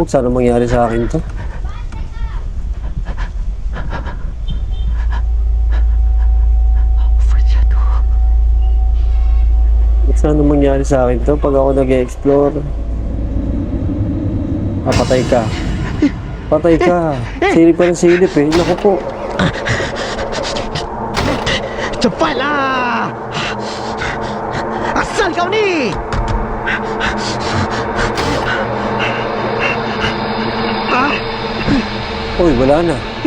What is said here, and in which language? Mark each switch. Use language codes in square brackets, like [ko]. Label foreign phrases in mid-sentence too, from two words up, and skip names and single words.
[tl] Huwag sana mangyari sa akin to. Huwag sana mangyari sa akin to pag ako nag-explore. Patay ka. Patay ka. Silip ka ng silip eh. Naku po. [ms] Cepatlah! Asal kau ni! [tl] Uy, wala na.